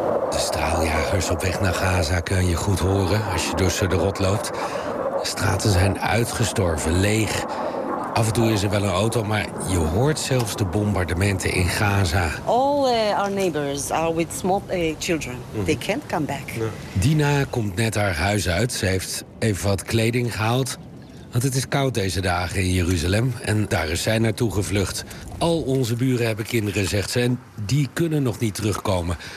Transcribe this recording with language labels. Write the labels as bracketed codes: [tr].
[nl] De straaljagers op weg naar Gaza kun je goed horen als je door Sderot loopt. De straten zijn uitgestorven, leeg. Af en toe is er wel een auto, maar je hoort zelfs de bombardementen in Gaza. [en] All our neighbors are with small children. Mm-hmm. They can't come back. [nl] Nee. Dina komt net haar huis uit. Ze heeft even wat kleding gehaald. Want het is koud deze dagen in Jeruzalem en daar is zij naartoe gevlucht. Al onze buren hebben kinderen, zegt ze, en die kunnen nog niet terugkomen.